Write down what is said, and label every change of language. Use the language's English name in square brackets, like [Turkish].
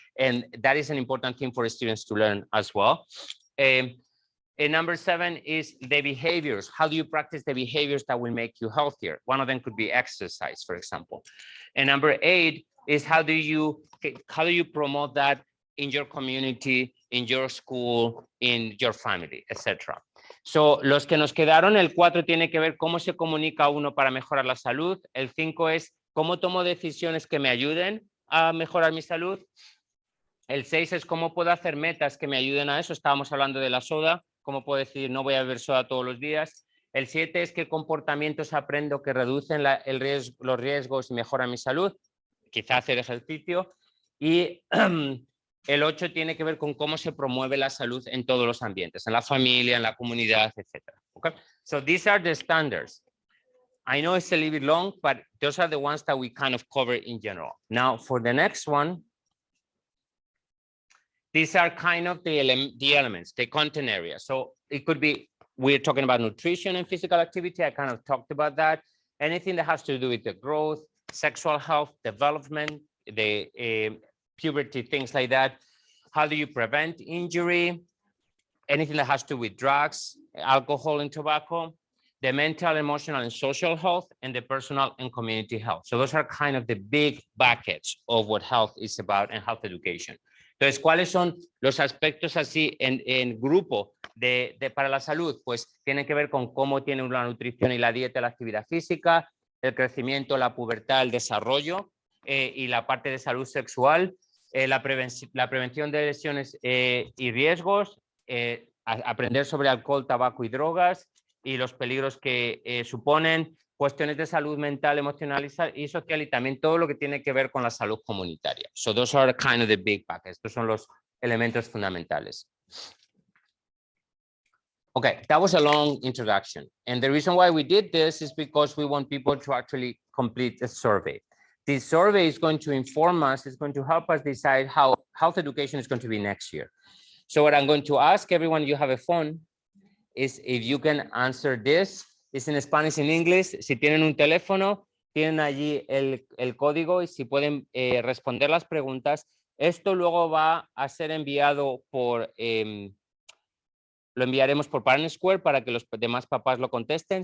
[English] And that is an important thing for students to learn as well. And number 7 is the behaviors. How do you practice the behaviors that will make you healthier? One of them could be exercise, for example. And number 8 is how do you promote that in your community, in your school, in your family, etc. [Spanish] So, los que nos quedaron, el 4 tiene que ver cómo se comunica uno para mejorar la salud. El 5 es cómo tomo decisiones que me ayuden a mejorar mi salud. El 6 es cómo puedo hacer metas que me ayuden a eso. Estábamos hablando de la soda. Cómo puedo decir no voy a beber soda todos los días. El 7 es qué comportamientos aprendo que reducen los riesgos y mejoran mi salud. Quizá hacer ejercicio. Y el 8 tiene que ver con cómo se promueve la salud en todos los ambientes, en la familia, en la comunidad, etc. [English] Okay? So these are the standards. I know it's a little bit long, but those are the ones that we kind of cover in general. Now, for the next one, these are kind of the elements, the content area. So it could be, we're talking about nutrition and physical activity. I kind of talked about that. Anything that has to do with the growth, sexual health, development, the puberty, things like that. How do you prevent injury? Anything that has to do with drugs, alcohol, and tobacco, the mental, emotional, and social health, and the personal and community health. So those are kind of the big buckets of what health is about and health education. [Spanish] Entonces, ¿cuáles son los aspectos así en grupo para la salud? Pues tienen que ver con cómo tiene la nutrición y la dieta, la actividad física, el crecimiento, la pubertad, el desarrollo y la parte de salud sexual, la prevención de lesiones y riesgos, aprender sobre alcohol, tabaco y drogas y los peligros que suponen, cuestiones de salud mental, emocional y social y también todo lo que tiene que ver con la salud comunitaria. [English] So those are kind of the big buckets. [Spanish] Estos son los elementos fundamentales. [English] Okay, that was a long introduction. And the reason why we did this is because we want people to actually complete a survey. This survey is going to inform us, it's going to help us decide how health education is going to be next year. So what I'm going to ask everyone, you have a phone, is if you can answer this. It's in Spanish and English. [Spanish] Si tienen un teléfono, tienen allí el código y si pueden responder las preguntas. Esto luego va a ser enviado por, lo enviaremos por Parent Square para que los demás papás lo contesten.